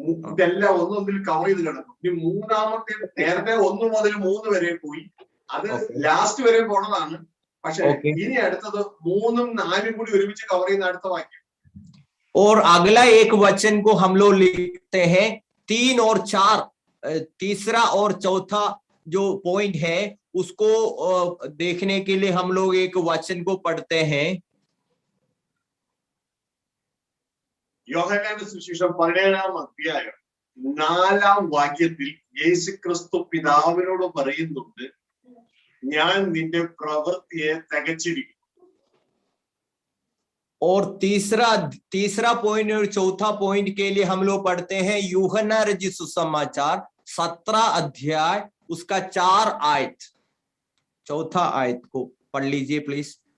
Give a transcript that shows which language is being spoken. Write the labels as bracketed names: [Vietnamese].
[Malayalam] ഇതെല്ലാം ഒന്നൊന്നിൽ കവർ ചെയ്ത് കിടക്കും. ഇനി മൂന്നാമത്തെ, നേരത്തെ 1 മുതൽ 3 വരെ പോയി, അത് ലാസ്റ്റ് വരെ പോണതാണ്. പക്ഷെ ഇനി അടുത്തത് 3ഉം 4ഉം കൂടി ഒരുമിച്ച് കവർ ചെയ്യുന്ന അടുത്ത വാക്യം. [Hindi] और अगला एक वचन को हम लोग लिखते हैं 3 और 4. तीसरा और चौथा जो पॉइंट है उसको देखने के लिए हम लोग एक वचन को पढ़ते हैं. [Malayalam] യോഹന്നാന്റെ സുവിശേഷം 17-ാം അധ്യായം 4-ാം വാക്യത്തിൽ യേശുക്രിസ്തു പിതാവിനോട് പറയുന്നുണ്ട്, ഞാൻ നിന്റെ പ്രവൃത്തിയെ തികച്ചിരിക്കും. [Hindi] और तीसरा पॉइंट और चौथा पॉइंट के लिए हम लोग पढ़ते हैं यूहन्ना रचित सुसमाचार 17 अध्याय उसका 4 आयत. चौथा आयत को पढ़ लीजिए प्लीज.